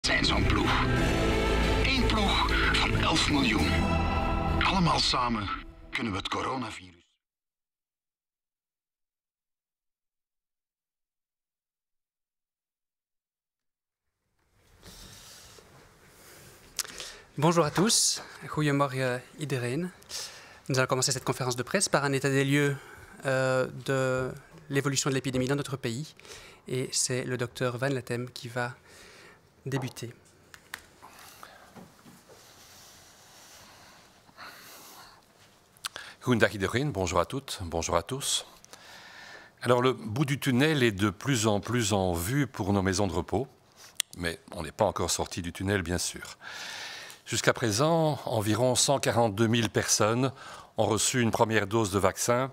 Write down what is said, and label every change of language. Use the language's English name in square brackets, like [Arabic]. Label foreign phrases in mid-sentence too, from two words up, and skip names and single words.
[Dutch] zijn zo'n ploeg. Eén ploeg van 11 miljoen. Allemaal samen kunnen we het coronavirus. [French] Bonjour à tous, [Dutch] goedemorgen iedereen. [French] Nous allons commencer cette conférence de presse par un état des lieux de l'évolution de l'épidémie dans notre pays. Et c'est le docteur Van Lethem qui va débuter. [Dutch] Goedendag iedereen, [French] bonjour à toutes, bonjour à tous. Alors le bout du tunnel est de plus en vue pour nos maisons de repos, mais on n'est pas encore sorti du tunnel bien sûr. Jusqu'à présent, environ 142 000 personnes ont reçu une première dose de vaccin.